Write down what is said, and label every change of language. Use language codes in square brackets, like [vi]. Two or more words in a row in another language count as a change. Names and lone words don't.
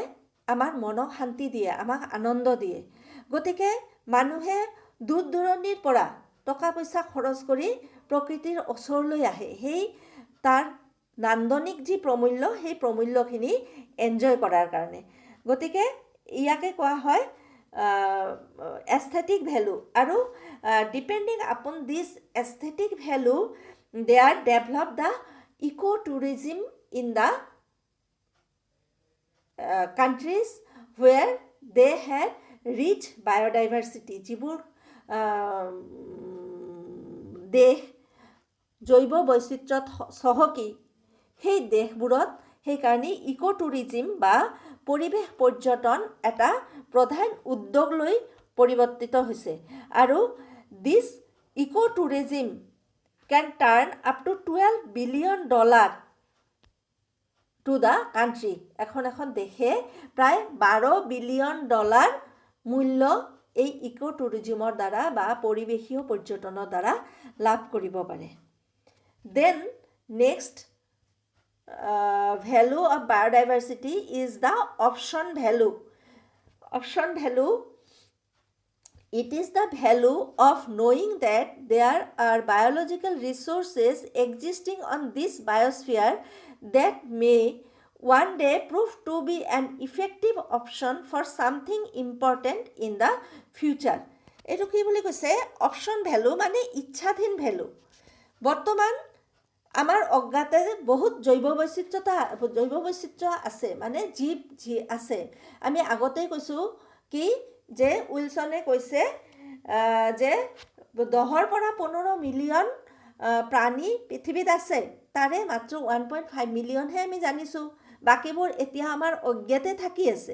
[as] আমাৰ মনক শান্তি দিয়ে, আমাক আনন্দ দিয়ে। গতিকে মানুহে দূৰ দূৰণিৰ পৰা টকা পইচা খৰচ কৰি প্ৰকৃতিৰ ওচৰলৈ আহে, সেই তাৰ নান্দনিক যি প্ৰমূল্য, সেই প্ৰমূল্যখিনি এনজয় কৰাৰ কাৰণে। গতিকে ইয়াকে কোৱা হয় [en] aesthetic value. আৰু depending upon this aesthetic value, they are developed the ecotourism in the countries where they have rich biodiversity. [as] যিবোৰ দেশ জৈৱ বৈচিত্ৰ্যত চহকী, সেই দেশবোৰত সেইকাৰণে ইক'টুৰিজিম বা পৰিৱেশ পৰ্যটন এটা প্ৰধান উদ্যোগ লৈ পৰিৱৰ্তিত হৈছে। [en] আৰু this ecotourism can turn up to $12 billion to the country. [as] এখন দেশে প্ৰায় $12 billion মূল্য এই ইক'টুৰিজিমৰ দ্বাৰা বা পৰিৱেশীয় পৰ্যটনৰ দ্বাৰা লাভ কৰিব পাৰে। [en] then next value of biodiversity is the option value. Option value, it is the value of knowing that there are biological resources existing on this biosphere that may one day prove to be an effective option for something important in the future. [as] এইটো কি বুলি কৈছে? [en] option value [as] মানে ইচ্ছাধীন ভেলু। বৰ্তমান আমাৰ অজ্ঞাতে বহুত জৈৱ বৈচিত্ৰ্য আছে, মানে জীৱ আছে। আমি আগতেই কৈছোঁ কি যে উইলছনে কৈছে যে 10 পৰা 15 মিলিয়ন প্ৰাণী পৃথিৱীত আছে, তাৰে মাত্ৰ 1.5 মিলিয়নহে আমি জানিছোঁ, বাকীবোৰ এতিয়া আমাৰ অজ্ঞাতে থাকি আছে।